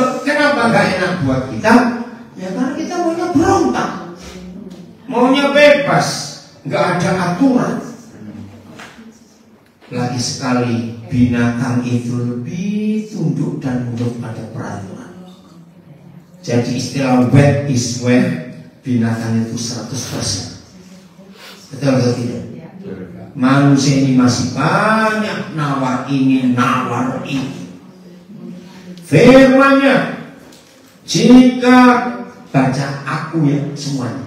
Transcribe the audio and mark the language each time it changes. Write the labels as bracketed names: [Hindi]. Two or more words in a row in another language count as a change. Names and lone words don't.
[Indonesian] Kenapa gak enak buat kita? Ya karena kita maunya berontak, maunya bebas, gak ada aturan. Lagi sekali binatang itu lebih tunduk dan nurut pada peraturan. Jadi istilah [Dutch] wet is wet, [Indonesian] binatang itu 100%. Betul atau tidak? Manusia ini masih banyak nawar ini, nawar itu. Firman-Nya, jika baca aku ya semuanya.